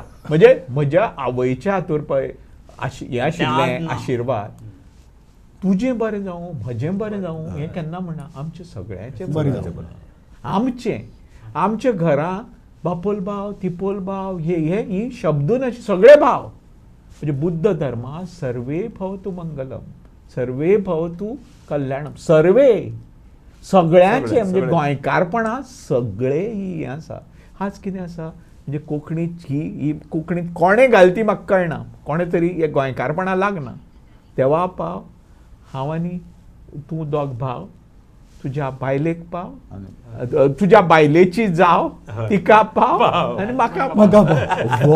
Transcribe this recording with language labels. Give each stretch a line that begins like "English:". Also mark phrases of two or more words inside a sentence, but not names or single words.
Konkani: म्हणजे म्हज्या आवयच्या हातूर पळय हें आशिल्लें आशिर्वाद, तुजें बरें जावं, म्हजें बरें जावं, हें केन्ना म्हणना, आमचें सगळ्यांचें बरें जावं. आमच्या घरां बापोल भाव, तिपोल भाव, ही शब्दून अशे सगळे भाव.
Sanskrit: म्हणजे
Konkani: बुद्ध धर्मा
Sanskrit: सर्वे भवतु मंगलम, सर्वे भवतु कल्याणम, सर्वे सगळ्यांचे.
Konkani: म्हणजे गोंयकारपणा सगळे ही हें आसा. आज कितें आसा, म्हणजे कोंकणीत ही कोंकणीत कोणे घालती म्हाका कळना, कोणे तरी हे गोंयकारपणा लागना. देवा पाव, हांव आनी तूं दोग भाव, तुज्या बायलेक पाव, तुज्या बायलेची जाव, तिका पाव आनी म्हाका पाव.